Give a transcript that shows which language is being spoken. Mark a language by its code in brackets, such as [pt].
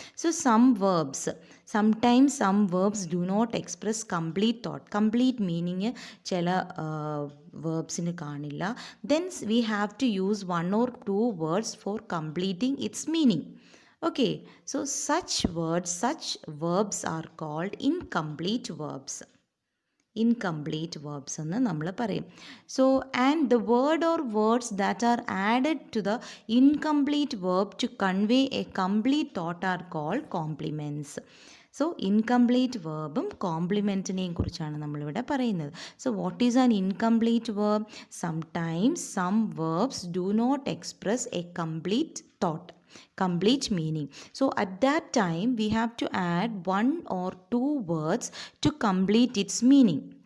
[en] So sometimes some verbs do not express complete thought. Complete meaning [ml] ചില verbsന് കാണില്ല. [en] Then we have to use one or two words for completing its meaning. Okay, so such verbs are called incomplete verbs. [ml] Incomplete verbs എന്ന് നമ്മൾ പറയും. [en] So and the word or words that are added to the incomplete verb to convey a complete thought are called complements. [ml] So incomplete verbും കോംപ്ലിമെൻറ്റിനെയും കുറിച്ചാണ് നമ്മളിവിടെ പറയുന്നത്. [en] So what is an incomplete verb? Sometimes some verbs do not express a complete thought, complete meaning. So at that time we have to add one or two words to complete its meaning.